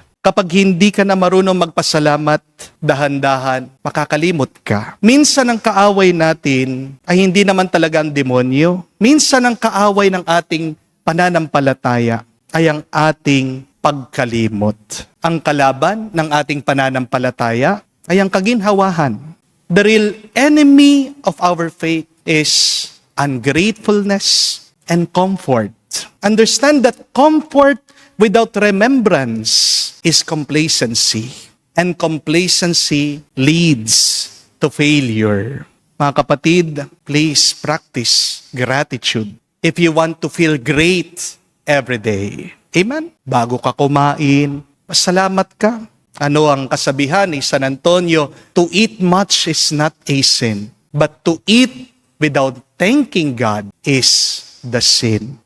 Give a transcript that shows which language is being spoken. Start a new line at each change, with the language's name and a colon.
Filipino: Kapag hindi ka na marunong magpasalamat, dahan-dahan, makakalimot ka. Minsan ang kaaway natin ay hindi naman talaga ang demonyo. Minsan ang kaaway ng ating pananampalataya ay ang ating pagkalimot. Ang kalaban ng ating pananampalataya ay ang kaginhawahan.
English: The real enemy of our faith is ungratefulness and comfort. Understand that comfort without remembrance is complacency. And complacency leads to failure.
Filipino: Mga kapatid,
English: please practice gratitude if you want to feel great every day.
Filipino: Amen? Bago ka kumain, pasalamat ka. Ano ang kasabihan ni San Antonio?
English: To eat much is not a sin, but to eat without thanking God is the sin.